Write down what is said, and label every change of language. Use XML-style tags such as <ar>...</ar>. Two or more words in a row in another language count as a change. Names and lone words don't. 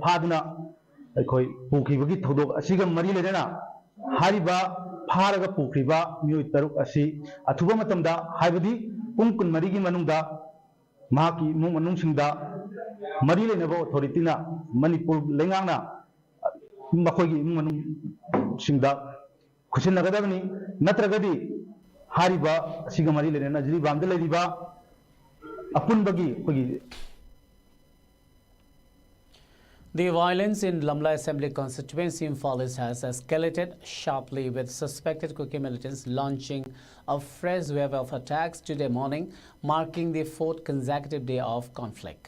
<mni>phaduna ekhoi pukhibagi thodok asiga mari lenena hariba pharaga pukhiba miyoi taruk asi athuba matamda haibadi pung kun marigi manungda mahaki mung manungsingda mari lenaba authority na Manipur lengangna makhoigi mung manungsingda khusinnagadabani natragadi hariba asiga mari lenena jiri bamda leriba apunbagi khogi.</mni> <en>The violence in Lamla Assembly constituency in Fallis has escalated sharply, with suspected Kuki militants launching a fresh wave of attacks today morning, marking the 4th consecutive day of conflict.</en>